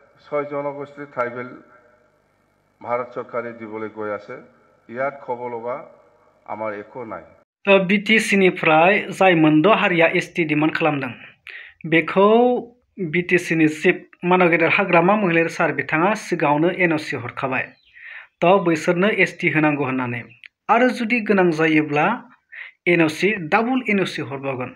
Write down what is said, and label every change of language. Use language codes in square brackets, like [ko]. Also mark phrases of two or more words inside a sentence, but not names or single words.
[as] ছয় জনগোষ্ঠী ট্রাইবেল ভারত সরকারে দিবলৈ গৈ আছে ইয়াত খব লগা আমার একো নাই। [brx] बिटिसिनिफ्राय जाय मोनद' हारिया [en] ST demand [brx] खालामदों बेखौ बिटिसिनि चिफ मानव गेदेर हाग्रामा महिलारि सार बिथाङा सिगाङावनो एनअसि हरखाबाय थ' बैसोरनो एसटि होनांगौ होननानै आरो जुदि गोनां जायोब्ला एनअसि [en] double NOC [brx] हरबावगोन।